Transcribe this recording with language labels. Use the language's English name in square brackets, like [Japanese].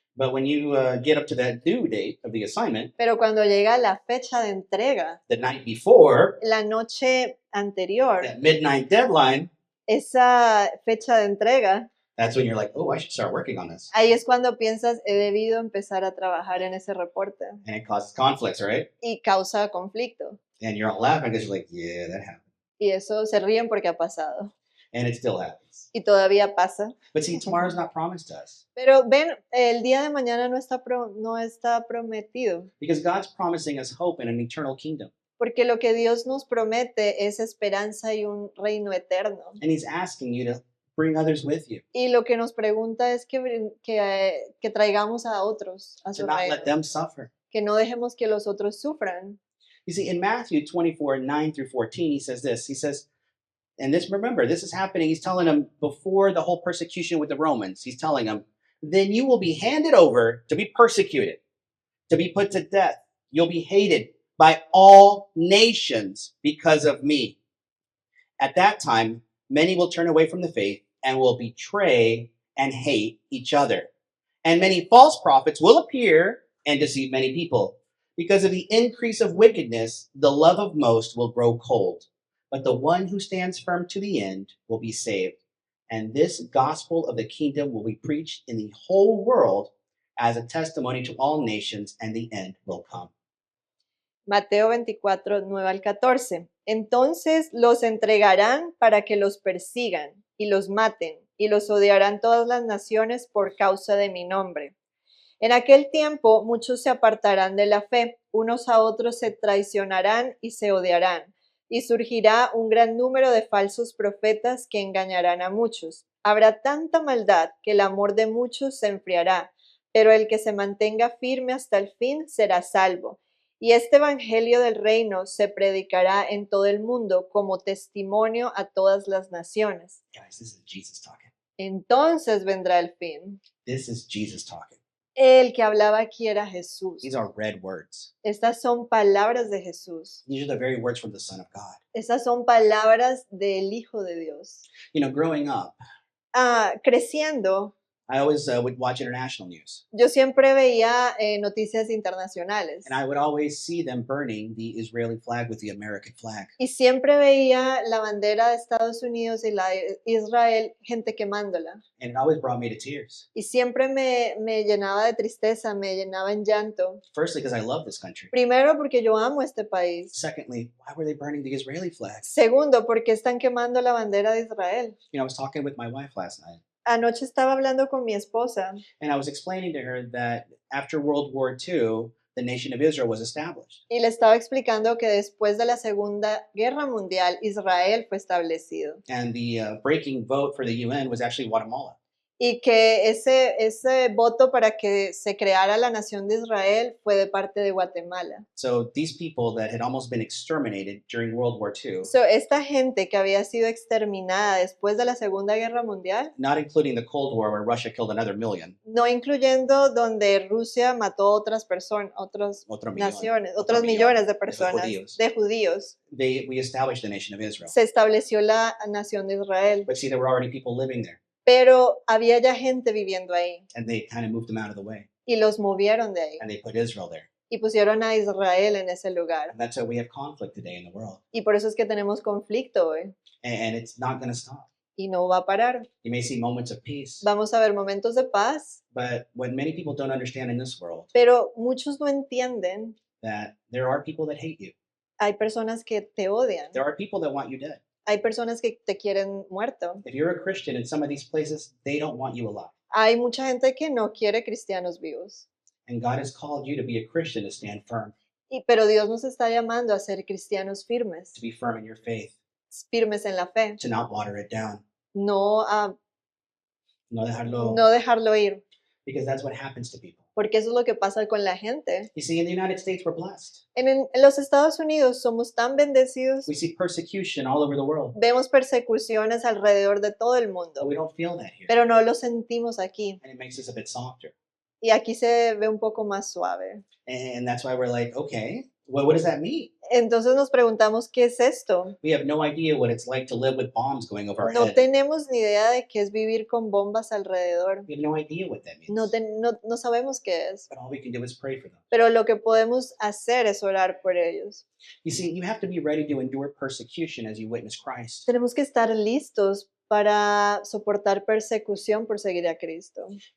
[English] But when you get up to that due date of the assignment, [Spanish] Pero cuando llega la fecha de entrega, [English] the night before, [Spanish] la noche anterior, [English] that midnight deadline, [Spanish] esa fecha de entrega, [English] that's when you're like, oh, I should start working on this. [Spanish] ahí es cuando piensas, he debido empezar a trabajar en ese reporte. [English] And it causes conflicts, right? [Spanish] Y causa conflicto. [English] And you're not laughing because you're like, yeah, that happened. [Spanish] Y eso se ríen porque ha pasado. [English] And it still happens. [Spanish] Y todavía pasa. [English] But see, tomorrow's not promised to us [Spanish] Pero ven, el día de mañana no está prometido. [English] because God's promising us hope in an eternal kingdom. [Spanish] Porque lo que Dios nos promete es esperanza y un reino eterno. [English] And He's asking you to bring others with you, [Spanish] Y lo que nos pregunta es que traigamos a otros a [English] to [Spanish] su [English] not [Spanish] reino. [English] let them suffer. [Spanish] Que no dejemos que los otros sufran. [English] You see, in Matthew 24, 9 through 14, He says this. He says, and this, remember, this is happening. He's telling them before the whole persecution with the Romans. He's telling them, then you will be handed over to be persecuted, to be put to death, You'll be hated by all nations because of me. At that time, many will turn away from the faith and will betray and hate each other. And many false prophets will appear and deceive many people. Because of the increase of wickedness, the love of most will grow cold. But the one who stands firm to the end will be saved. And this gospel of the kingdom will be preached in the whole world as a testimony to all nations, and the end will come. [Spanish] Mateo 24, 9 al 14. Entonces los entregarán para que los persigan y los maten, y los odiarán todas las naciones por causa de mi nombre. En aquel tiempo muchos se apartarán de la fe, unos a otros se traicionarán y se odiarán, y surgirá un gran número de falsos profetas que engañarán a muchos. Habrá tanta maldad que el amor de muchos se enfriará, pero el que se mantenga firme hasta el fin será salvo. Y este evangelio del reino se predicará en todo el mundo como testimonio a todas las naciones. [English] Guys, this is Jesus talking. [Spanish] Entonces vendrá el fin. [English] This is Jesus talking. [Spanish] El que hablaba aquí era Jesús. [English] These are red words. [Spanish] Estas son palabras de Jesús. [English] These are the very words from the Son of God. [Spanish] Estas son palabras del Hijo de Dios. [English] You know, growing up, [Spanish] Creciendo, [English] I always would watch international news, [Spanish] yo siempre veía noticias internacionales [English] and I would always see them burning the Israeli flag with the American flag. [Spanish] y siempre veía la bandera de Estados Unidos y la de Israel, gente quemándola. [English] And it always brought me to tears. [Spanish] Y siempre me llenaba de tristeza, me llenaba en llanto. [English] Firstly, because I love this country. [Spanish] Primero, porque yo amo este país. [English] Secondly, why were they burning the Israeli flag? [Spanish] Segundo, porque están quemando la bandera de Israel. [English] You know, I was talking with my wife last night, [Spanish] Anoche estaba hablando con mi esposa [English] and I was explaining to her that after World War II, the nation of Israel was established. [Spanish] y le estaba explicando que después de la Segunda Guerra Mundial, Israel fue establecido [English] And the breaking vote for the UN was actually Guatemala. [Spanish] y que ese voto para que se creara la nación de Israel fue de parte de Guatemala. [English] So these people that had almost been exterminated during World War II, [Spanish] Esta gente que había sido exterminada después de la Segunda Guerra Mundial, [English] not including the Cold War where Russia killed another million, [Spanish] no incluyendo donde Rusia mató a otras personas, otras otro millón, naciones, otro otros millón millones de de personas, judíos. de judíos, [English] we established the nation of Israel. [Spanish] se estableció la nación de Israel. [English] But see, there were already people living there, [Spanish] Pero había ya gente viviendo ahí [English] and they kind of moved them out of the way, [Spanish] y los movieron de ahí [English] and they put Israel there. [Spanish] y pusieron a Israel en ese lugar. [English] And that's why we have conflict today in the world, [Spanish] Y por eso es que tenemos conflicto hoy [English] and it's not going to stop. [Spanish] y no va a parar. [English] You may see moments of peace, [Spanish] Vamos a ver momentos de paz, [English] but what many people don't understand in this world, [Spanish] pero muchos no entienden. [English] that there are people that hate you. [Spanish] Hay personas que te odian, [English] There are people that want you dead. [Spanish] hay personas que te quieren muerto. [English] If you're a Christian in some of these places, they don't want you alive. [Spanish] Hay mucha gente que no quiere cristianos vivos. [English] And God has called you to be a Christian, to stand firm, [Spanish] Pero Dios nos está llamando a ser cristianos firmes, [English] to be firm in your faith, [Spanish] firmes en la fe, [English] to not water it down, [Spanish] no no dejarlo, no dejarlo ir, [English] because that's what happens to people. [Spanish] porque eso es lo que pasa con la gente. [English] You see, in the United States, we're blessed. [Spanish] En los Estados Unidos somos tan bendecidos, [English] We see persecution all over the world, [Spanish] vemos persecuciones alrededor de todo el [English] but [Spanish] mundo, we don't feel that here. pero no lo sentimos aquí. [English] And it makes us a bit softer. [Spanish] Y aquí se ve un poco más suave. [English] And that's why we're like, okay, well, what does that mean? [Spanish] Entonces nos preguntamos, ¿qué es esto? [English] We have no idea what it's like to live with bombs going over our [Spanish] No [English] head. [Spanish] tenemos ni idea de qué es vivir con bombas alrededor. [English] We have no idea what that means. [Spanish] No sabemos qué es. [English] But all we can do is pray for them. [Spanish] Pero lo que podemos hacer es orar por ellos. [English] You see, you have to be ready to endure persecution as you witness Christ. [Spanish] Tenemos que estar listos para soportar persecución por seguir a Cristo.